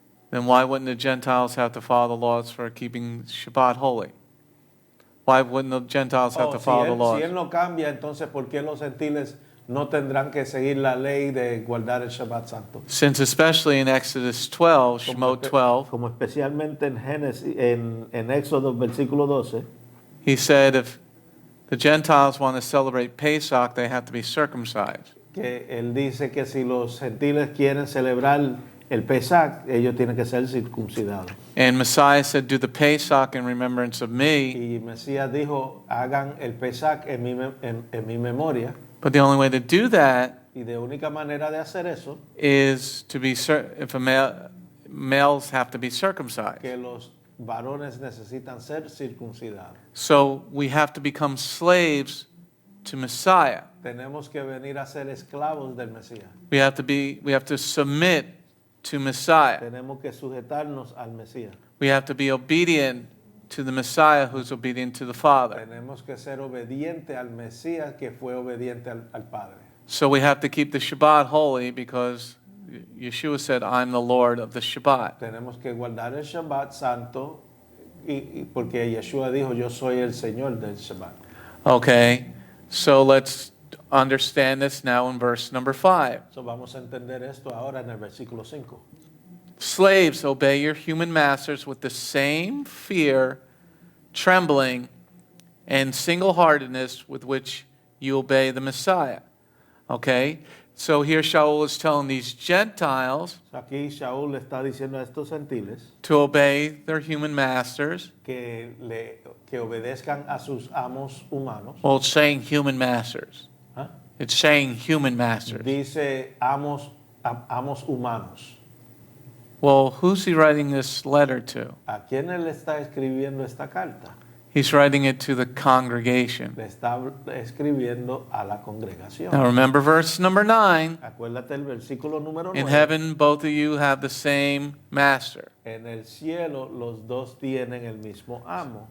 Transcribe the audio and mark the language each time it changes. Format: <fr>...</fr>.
<en>then why wouldn't the Gentiles have to follow the laws for keeping Shabbat holy? Why wouldn't the Gentiles have to follow the</en> <es>Si</es> <en>laws?</en> <es>él no cambia, entonces ¿por qué los gentiles no tendrán que seguir la ley de guardar el Shabbat Santo?</es> <en>Since especially in Exodus 12, Shemot 12,</en> <es>Como especialmente en Génesis, en Éxodo versículo 12,</es> <en>he said if the Gentiles want to celebrate Pesach, they have to be circumcised.</en> <es>que él dice que si los gentiles quieren celebrar el Pesach, ellos tienen que ser circuncidados.</es> <en>And Messiah said, do the Pesach in remembrance of me.</en> <es>Y Mesías dijo, hagan el Pesach en mi memoria.</es> <en>But the only way to do that</en> <es>Y de única manera de hacer eso,</es> <en>is to be, if males have to be circumcised.</en> <es>que los varones necesitan ser circuncidados.</es> <en>So we have to become slaves to Messiah.</en> <es>Tenemos que venir a ser esclavos del Mesías.</es> <en>We have to submit to Messiah.</en> <es>Tenemos que sujetarnos al Mesías.</es> <en>We have to be obedient to the Messiah who's obedient to the Father.</en> <es>Tenemos que ser obediente al Mesías que fue obediente al Padre.</es> <en>So we have to keep the Shabbat holy because Yeshua said, I'm the Lord of the Shabbat.</en> <es>Tenemos que guardar el Shabbat santo y porque Yeshua dijo, yo soy el Señor del Shabbat.</es> <en>Okay, so let's understand this now in verse number 5.</en> <es>So vamos a entender esto ahora en el versículo 5.</es> <en>Slaves, obey your human masters with the same fear, trembling, and single-heartedness with which you obey the Messiah. Okay? So here Shaul is telling these Gentiles</en> <es>Aquí Shaul le está diciendo a estos gentiles</es> <en>to obey their human masters.</en> <es>que obedezcan a sus amos humanos.</es> <en>Well, it's saying human masters.</en> <es>¿Ah?</es> <en>It's saying human masters.</en> <es>Dice amos humanos.</es> <en>Well, who's he writing this letter to?</en> <es>¿A quién él está escribiendo esta carta?</es> <en>He's writing it to the congregation.</en> <es>Le está escribiendo a la congregación.</es> <en>Now remember verse number 9.</en> <es>Acuérdate el versículo número 9.</es> <en>In heaven, both of you have the same master.</en> <es>En el cielo los dos tienen el mismo amo.</es>